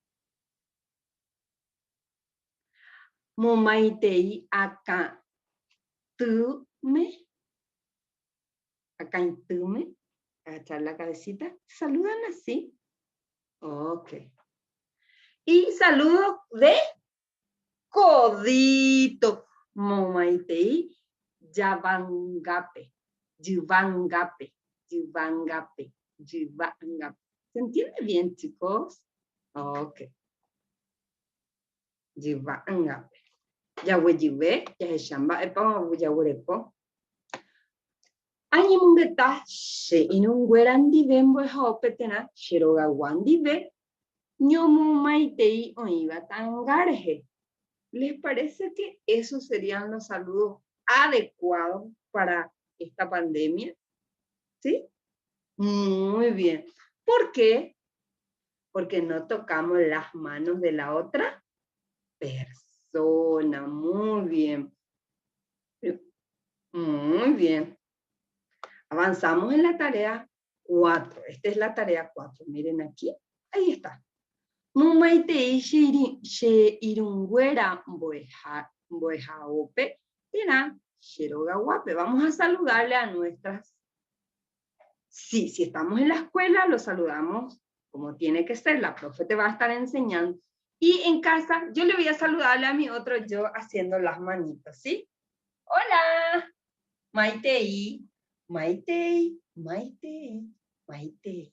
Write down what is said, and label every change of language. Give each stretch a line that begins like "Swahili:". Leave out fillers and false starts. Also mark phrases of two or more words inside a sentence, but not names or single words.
Guarani: Momaitei acá.
Spanish: Tume. Acá en tume. Agachar la cabecita. ¿Saludan así? Ok. Y saludo de codito.
Guarani: Momaitei yabangape. Yubangape. Yubangape. Yubangape.
Spanish: ¿Se entiende bien, chicos?
Guarani: Ok. Yubangape. Yahueyube. Yaheshamba. Epa yahurepo. Añimungeta she inungwerandi bembo ejaopetena shirogawandi be ñomu maitei oiba tangareje.
Spanish: ¿Les parece que esos serían los saludos adecuados para esta pandemia? ¿Sí? Muy bien. ¿Por qué? Porque no tocamos las manos de la otra persona. Muy bien. Muy bien. Avanzamos en la tarea 4. Esta es la tarea 4. Miren aquí. Ahí está.
Guarani: Mumaitei she irungüera boejaope tena shirogawape.
Spanish: Vamos a saludarle a nuestras Sí, si estamos en la escuela, lo saludamos como tiene que ser. La profe te va a estar enseñando. Y en casa, yo le voy a saludarle a mi otro yo haciendo las manitas, ¿sí? Hola,
Guarani: Maitei, Maitei, Maitei, Maitei.